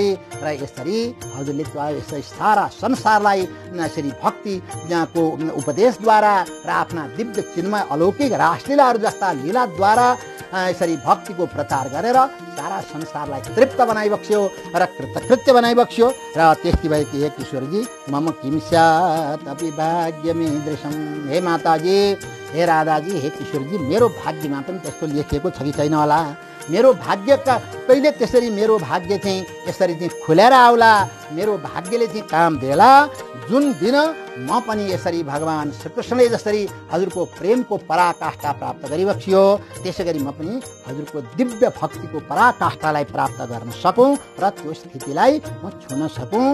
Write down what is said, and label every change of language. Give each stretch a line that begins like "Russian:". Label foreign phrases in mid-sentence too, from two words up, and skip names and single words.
Nepali: र यसरी हजुरले यसरी सारा संसारलाई यसरी भक्तिको उपदेशद्वारा र आफ्ना दिव्य चिन्मय अलौकिक रासलीलाहरू जस्ता लीलाद्वारा यसरी भक्तिको प्रचार गरेर सारा संसारलाई तृप्त बनाइबक्स्यो र कृतकृत्य बनाइबक्स्यो। र त्यस्तै भएकी हे किशोरजी
Sanskrit: मम किम स्यात् अपि भाग्यमीदृशम्,
Nepali: हे माताजी, हे राधाजी, हे किशोरजी, मेरो भाग्यमा पनि त्यस्तो लेखिएको छ कि छैन होला? मेरो भाग्यका कहिले त्यसरी मेरो भाग्य चाहिँ यसरी चाहिँ खुलेर आउला, मेरो भाग्यले चाहिँ काम देला जुन दिन म पनि यसरी भगवान् श्रीकृष्णले जसरी हजुरको प्रेमको पराकाष्ठा प्राप्त गरिबक्सियो, त्यसै गरी म पनि हजुरको दिव्य भक्तिको पराकाष्ठालाई प्राप्त गर्न सकौँ र त्यो स्थितिलाई म छुन सकौँ।